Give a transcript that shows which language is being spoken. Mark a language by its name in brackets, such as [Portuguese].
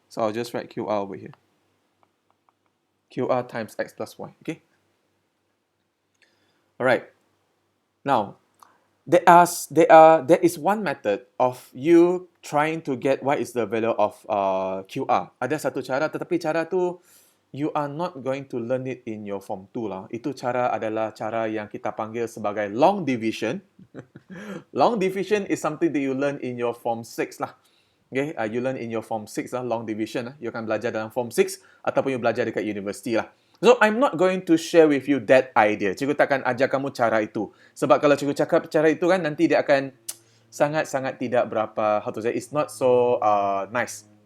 [English] So I'll just write QR over here. QR times x plus y. Okay. All right. Now, there is one method of you trying to get what is the value of QR. [Malay] Ada satu cara, tetapi cara tu [English] you are not going to learn it in your form 2 lah. [Malay] Itu cara adalah cara yang kita panggil sebagai long division. [English] Long division is something that you learn in your form 6 lah. Okay, you learn in your form 6 lah, long division. [Malay] You akan belajar dalam form 6 ataupun you belajar dekat universiti lah. [English] So, I'm not going to share with you that idea. [Malay] Cikgu takkan ajar kamu cara itu. Sebab kalau cikgu cakap cara itu kan, nanti dia akan sangat-sangat tidak berapa, [English] how to say, it's not so nice.